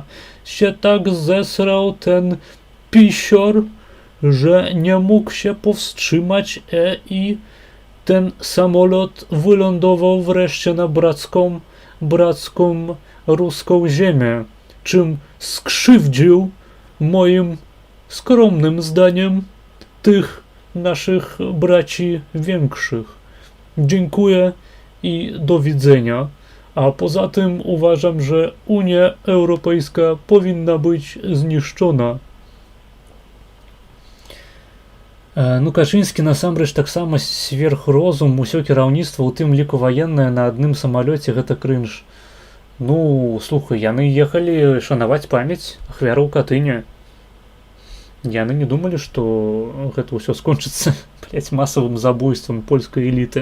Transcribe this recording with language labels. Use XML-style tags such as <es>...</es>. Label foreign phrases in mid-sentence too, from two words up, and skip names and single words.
<pl>Się tak zesrał ten pisior, że nie mógł się powstrzymać i ten samolot wylądował wreszcie na bracką ruską ziemię, czym skrzywdził, moim skromnym zdaniem, tych naszych braci większych. Dziękuję i do widzenia. A poza tym uważam, że Unia Europejska powinna być zniszczona.</pl> <be>Ну, Качынскі насамрэч таксама сверхрозум, усё кіраўніцтва, у тым ліку ваеннае, на адным самалёце гэта крынж. Ну, слухай, яны ехалі шанаваць памяць ахвяраў Катыні. Яны не думалі, што гэта ўсё скончыцца, блядь, масавым забойствам польскай эліты.</be>